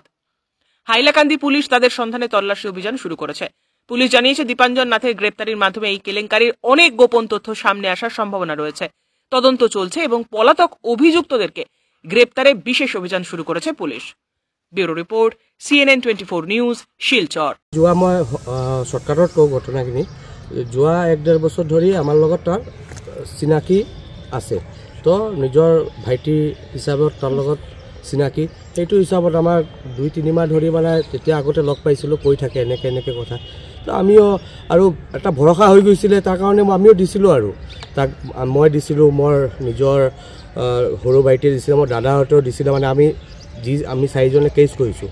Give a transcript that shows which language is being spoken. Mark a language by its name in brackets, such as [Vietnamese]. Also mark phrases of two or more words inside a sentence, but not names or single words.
[Bangla] হাইলাকান্দি পুলিশ তাদের সন্ধানে তল্লাশি অভিযান শুরু করেছে। পুলিশ জানিয়েছে দীপাঞ্জন নাথের গ্রেপ্তারির মাধ্যমে এই কেলেঙ্কারির অনেক গোপন তথ্য সামনে আসার সম্ভাবনা রয়েছে। তদন্ত চলছে এবং পলাতক অভিযুক্তদেরকে গ্রেপ্তারে বিশেষ অভিযান শুরু করেছে পুলিশ। ব্যুরো রিপোর্ট, CNN 24 নিউজ, শিলচর। [Assamese] যোৱা মই চৰকাৰত কওঁ ঘটনাখিনি, যোৱা 1.5 বছৰ ধৰি আমাৰ লগত তাৰ চিনাকি আছে, তো নিজৰ ভাইটি হিচাপত তাৰ লগত চিনাকি, সেইটো হিচাপত আমাৰ 2-3 মাহ ধৰি মানে তেতিয়া আগতে লগ পাইছিলোঁ, কৈ থাকে এনেকৈ কথা, তো আমিও আৰু এটা ভৰসা হৈ গৈছিলে, তাৰ কাৰণে আমিও দিছিলোঁ আৰু তাক, মই দিছিলোঁ, মোৰ নিজৰ সৰু ভাইটিয়ে দিছিলে, মোৰ দাদাহঁতেও দিছিলে, মানে আমি 4জনে কেছ কৰিছোঁ।